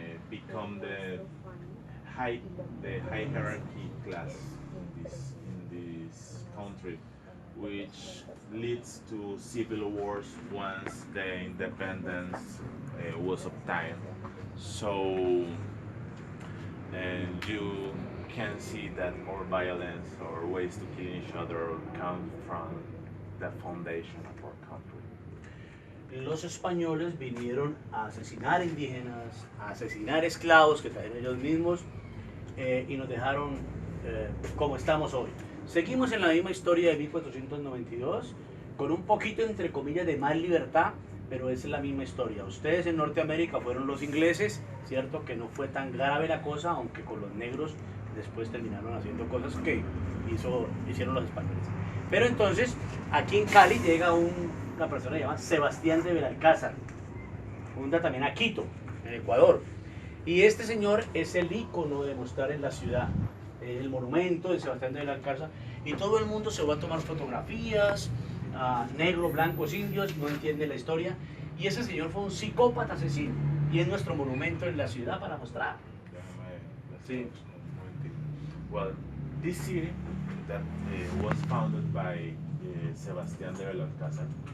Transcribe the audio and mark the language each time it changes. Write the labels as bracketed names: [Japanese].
[English] become the high hierarchy class in this country, which leads to civil wars once the independence was obtained. So, and you can see that more violence or ways to kill each other come from the foundation of our country. [Spanish] Los españoles vinieron a asesinar indígenas, a asesinar esclavos que trajeron ellos mismos y nos dejaron como estamos hoy. Seguimos en la misma historia de 1492, con un poquito entre comillas de más libertad, pero es la misma historia. Ustedes en Norteamérica fueron los ingleses, cierto que no fue tan grave la cosa, aunque con los negros después terminaron haciendo cosas que hicieron los españoles. Pero entonces, aquí en Cali llega una persona llamada Sebastián de Belalcázar, funda también a Quito, en Ecuador. Y este señor es el ícono de mostrar en la ciudad, el monumento de Sebastián de Belalcázar, y todo el mundo se va a tomar fotografías, negros, blancos, indios, no entiende la historia, y ese señor fue un psicópata asesino, y es nuestro monumento en la ciudad para mostrar. Sí. [English] Well, this city that was founded by Sebastián de Belalcázar.